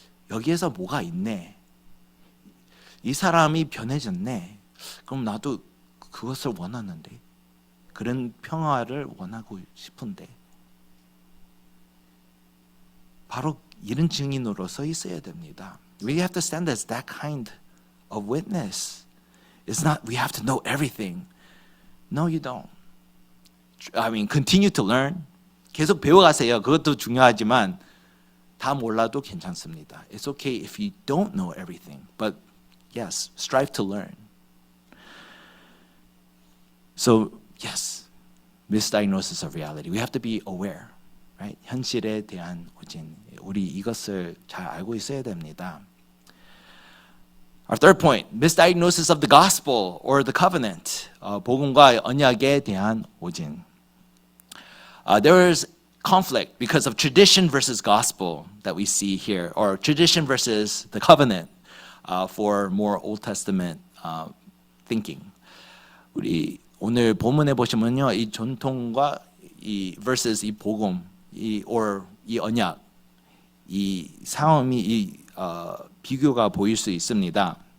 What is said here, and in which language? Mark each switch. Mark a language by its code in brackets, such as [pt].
[ko] 여기에서 뭐가 있네. 이 사람이 변해졌네. 그럼 나도 그것을 원하는데, 그런 평화를 원하고 싶은데, 바로 이런 증인으로 서 있어야 됩니다. [en] We have to stand as that kind of witness. It's not we have to know everything. No, you don't. I mean, continue to learn. [ko] 계속 배워가세요. 그것도 중요하지만 다 몰라도 괜찮습니다. [en] It's okay if you don't know everything, but yes, strive to learn. So, yes, misdiagnosis of reality. We have to be aware, right? [ko] 현실에 대한 오진, 우리 이것을 잘 알고 있어야 됩니다. [en] Our third point, misdiagnosis of the gospel or the covenant. [ko] 복음과 언약에 대한 오진. [en] There is conflict because of tradition versus gospel that we see here, or tradition versus the covenant for more Old Testament thinking. [ko] 우리 오늘 본문에 보시면요, 이 전통과 이 versus 이 복음, 이 언약, 이 상황이 비교가 보일 수 있습니다.